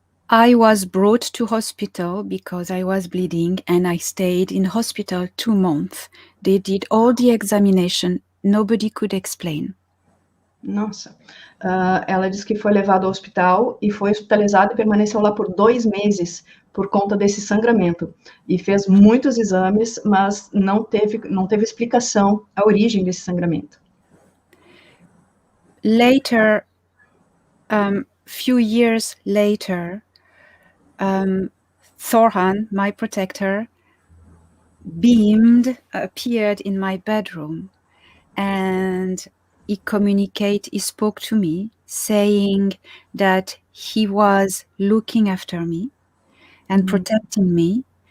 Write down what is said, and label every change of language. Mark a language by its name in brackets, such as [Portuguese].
[English] I was brought to hospital because I was bleeding, and I stayed in hospital 2 months. They did all the examination, nobody could explain. [Portuguese] Nossa, ela disse que foi levada ao hospital e foi hospitalizada e permaneceu lá por 2 meses por conta desse sangramento. E fez muitos exames, mas não teve explicação a origem desse sangramento. [English] Later, few years later, Thorhan, my protector, appeared in my bedroom, and he spoke to me, saying that he was looking after me and protecting me.